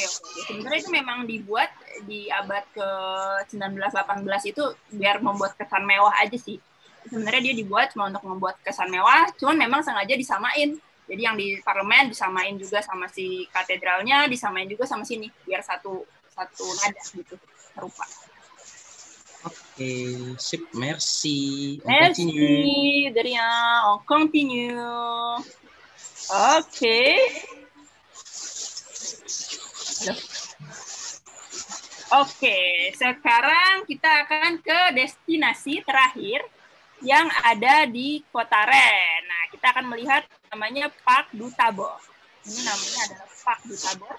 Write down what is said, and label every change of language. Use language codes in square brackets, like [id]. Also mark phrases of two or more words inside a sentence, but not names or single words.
[id] Sebenarnya itu memang dibuat di abad ke-19-18 itu biar membuat kesan mewah aja sih. Sebenarnya dia dibuat cuma untuk membuat kesan mewah, cuman memang sengaja disamain. Jadi yang di parlemen disamain juga sama si katedralnya, disamain juga sama sini, biar satu nada gitu, serupa. Oke, sip, [fr] merci. Merci, de rien. On continue. [id] Oke. Oke, sekarang kita akan ke destinasi terakhir yang ada di kota Rennes. Nah, kita akan melihat namanya Parc du Tabor. Ini namanya adalah Parc du Tabor.